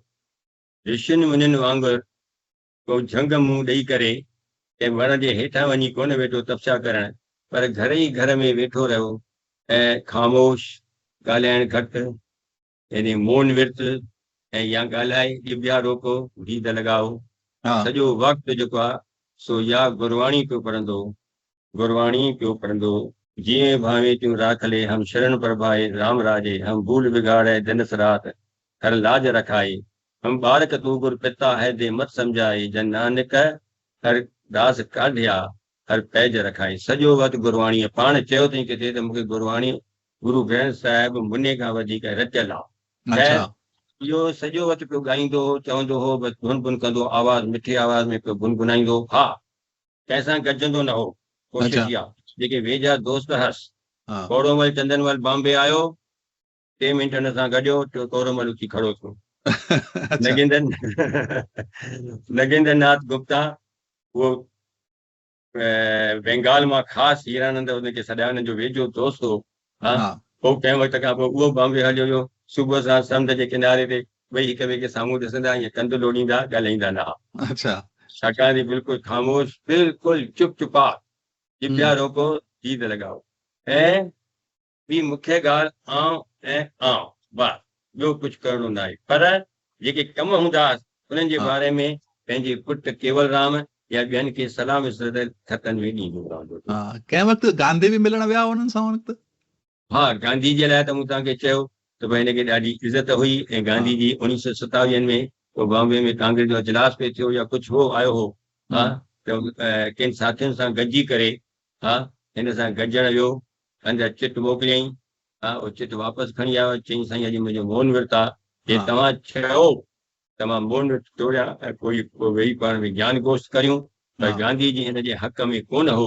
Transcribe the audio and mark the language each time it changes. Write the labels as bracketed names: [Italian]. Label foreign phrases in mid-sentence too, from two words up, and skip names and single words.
[Sindhi] ऋषियुनि मुनियुनि वांगुरु को झंग मुंहुं ॾेई करे ऐं वण जे हेठां वञी कोन वेठो तपस्या करणु, पर घर ई घर में वेठो रहियो ऐं ख़ामोश, ॻाल्हाइणु घटि, यानी मौन विर्त, ऐं या ॻाल्हाए ॿिया रोको, गीत लॻाओ। सॼो वक़्तु जेको आहे सो या गुरबाणी पियो पढ़ंदो, गुरबाणी पियो पढ़ंदो। [Punjabi] ਜਿਉ ਭਾਵੈ ਤਿਉ ਰਾਖਿਲੈ ਹਮ ਸਰਣਿ ਪ੍ਰਭਆਏ ਰਾਮ ਰਾਜੇ, ਹਮ ਭੂਲ ਵਿਗਾੜਹ ਦਿਨਸੁ ਰਾਤਿ ਹਰਿ ਲਾਜ ਰਖਾਏ, ਹਮ ਬਾਰਿਕ ਤੂ ਗੁਰ ਪਿਤਾ ਹੈ ਦੇ ਮਤਿ ਸਮਝਾਏ, ਜਨ ਨਾਨਕ ਹਰਿ ਦਾਸ ਕਾਢਿਆ ਹਰਿ ਪੈਜ ਰਖਾਏ। [Sindhi] सॼो वक़्तु गुरबाणी, पाण चयो अथई किथे त मूंखे गुरबाणी गुरु ग्रंथ साहिब मुने खां वधीक रचियल आहे। इहो सॼो वक़्तु पियो ॻाईंदो, चवंदो हो, बसि गुनगुन कंदो, आवाज़ मिठी आवाज़ में पियो गुनगुनाईंदो। हा, कंहिंसां गॾजंदो न हो। कोशिशि इहा, जेके वेझा दोस्त हस, कोड़ोमल चंदनमल बॉम्बे आयो, 3 मिंट हुन सां गॾियो, कोड़ोमल उथी खड़ो थियो। नगेंद्र नाथ गुप्ता, उहो बंगाल मां ख़ासि हीरानंद उनखे सॾाइण जो वेझो दोस्त हो। पोइ कंहिं वक़्त खां पोइ उहो बॉम्बे हलियो वियो। सुबुह सां समुंड जे किनारे ते वेही हिक ॿिए खे साम्हूं ॾिसंदा, ईअं कंध लोड़ींदा, ॻाल्हाईंदा न हुआ। अच्छा। छाकाणि बिल्कुलु ख़ामोश, बिल्कुलु चुपचाप, जिपिया रोको गीत लॻाओ। ऐं ॿी मुख्य ॻाल्हि, आउं ऐं आउं, बस, ॿियो कुझु करिणो न आहे। पर जेके कम हूंदा उन्हनि जे बारे में पंहिंजे पुटु केवलराम या ॿियनि खे सलाह मशवरो खतनि में ॾींदो रहंदो। कंहिं वक़्तु गांधी बि मिलण विया हुननि सां वक़्तु? हा, गांधी जे लाइ त मूं तव्हांखे चयो त भई हिनखे ॾाढी इज़त हुई। ऐं गांधी जी 1927 में को बॉम्बे में कांग्रेस जो इजलास पे थियो या कुझु हो आयो हो, हा, त कंहिं साथियुनि सां गॾिजी करे, हा, हिन सां गॾिजण वियो, अंदरि चिट मोकिलियईं, हा, उहो चिट वापसि खणी आयो, चई साईं अॼु मुंहिंजो मौन विर्त आहे, जे तव्हां चयो त मां मौन विर्त तोड़िया ऐं कोई वेही पाण में ज्ञान गोष्ठ करियूं, पर गांधी जी हिन जे हक़ में कोन हो।